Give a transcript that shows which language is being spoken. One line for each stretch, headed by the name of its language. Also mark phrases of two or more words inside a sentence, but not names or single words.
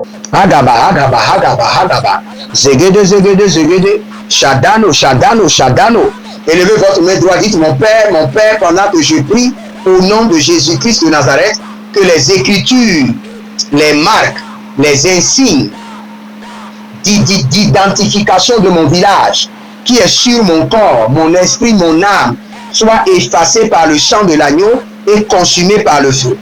French: Agaba, agaba, agaba, agaba. Zegede, zegede, zegede. Shadano, shadano, shadano. Élevez votre main droite, dites mon Père, pendant que je prie au nom de Jésus-Christ de Nazareth, que les écritures, les marques, les insignes d'identification de mon village, qui est sur mon corps, mon esprit, mon âme, soient effacées par le sang de l'agneau et consumées par le feu.